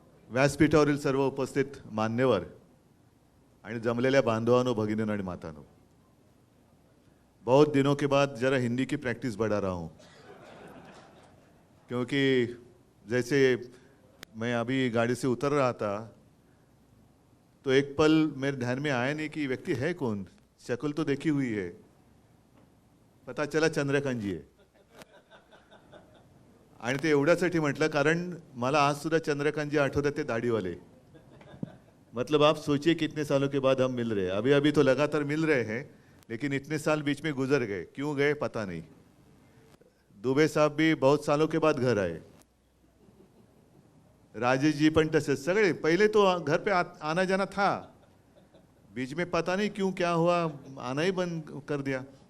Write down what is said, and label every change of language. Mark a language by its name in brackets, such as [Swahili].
[Marathi] व्यासपीठावरील सर्व उपस्थित मान्यवर आणि जमलेल्या बांधवांनो, भगिनीनो आणि मातानो, [Hindi] बहुत दिनों के बाद जरा हिंदी की प्रैक्टिस बढ़ा रहा हूँ, क्योंकि जैसे मैं अभी गाड़ी से उतर रहा था तो एक पल मेरे ध्यान में आया नहीं कि व्यक्ति है कौन. शक्ल तो देखी हुई है, पता चला चंद्रकांत जी आहे. [Marathi] आणि ते एवढ्यासाठी म्हटलं कारण मला आज सुद्धा चंद्रकांत जी आठवतात, ते दाढीवाले. [Hindi] मतलब आप सोचिए कितने सालों के बाद हम मिल रहे हैं. अभी अभी तो लगातार मिल रहे हैं, लेकिन इतने साल बीच में गुजर गए, क्यों गए पता नहीं. दुबे साहब भी बहुत सालों के बाद घर आए, राजेश जी [Marathi] पण तसेच सगळे. [Hindi] पहले तो घर पे आना जाना था, बीच में पता नहीं क्यों क्या हुआ, आना ही बंद कर दिया.